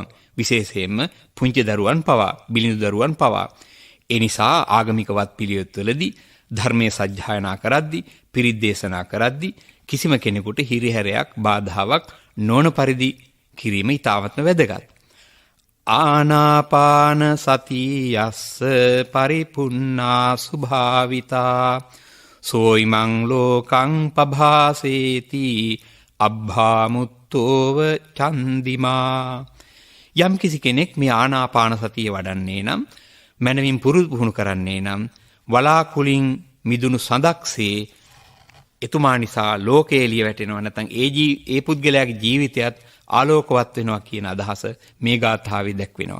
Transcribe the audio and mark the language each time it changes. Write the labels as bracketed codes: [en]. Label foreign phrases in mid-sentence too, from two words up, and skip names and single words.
[si] විශේෂයෙන්ම පුංචි දරුවන් පවා, බිලිඳු දරුවන් පවා. ඒ නිසා ආගමික වත් පිළිවෙත්වලදී ධර්මයේ සජ්ජායනා කරද්දී, පිරිත් දේශනා කරද්දී කිසිම කෙනෙකුට හිරිහැරයක්, බාධාවක් නොවන පරිදි කිරීම ඉතාමත්ම වැදගත්. [pi] ආනාපාන සතිය යස්ස පරිපුන්නා සුභාවිතා සෝයිමං ලෝකං පභාසේති අබ්භාමුත්තෝව චන්දිමා. [si] යම් කිසි කෙනෙක් මේ ආනාපාන සතිය වඩන්නේ නම්, මනමින් පුරුදු පුහුණු කරන්නේ නම්, වලාකුලින් මිදුණු සඳක්සේ එතුමා නිසා ලෝකේ එළිය වැටෙනවා. නැත්නම් ඒ පුද්ගලයාගේ ජීවිතයත් ආලෝකවත් වෙනවා කියන අදහස මේ ගාථාවේ දැක්වෙනවා.